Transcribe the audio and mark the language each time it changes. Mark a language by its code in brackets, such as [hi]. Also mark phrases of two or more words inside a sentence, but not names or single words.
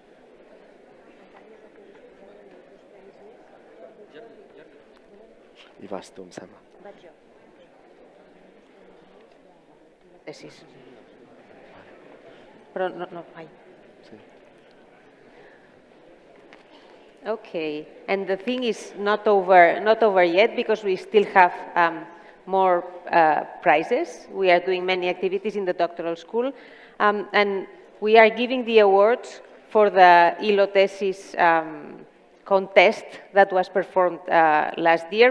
[ca] I vas tu, em sembla. Vaig jo. Sis. Però no, ai. Sí. [en] Okay, and the thing is not over yet because we still have more prizes. We are doing many activities in the doctoral school, and we are giving the awards for the ILO thesis contest that was performed last year.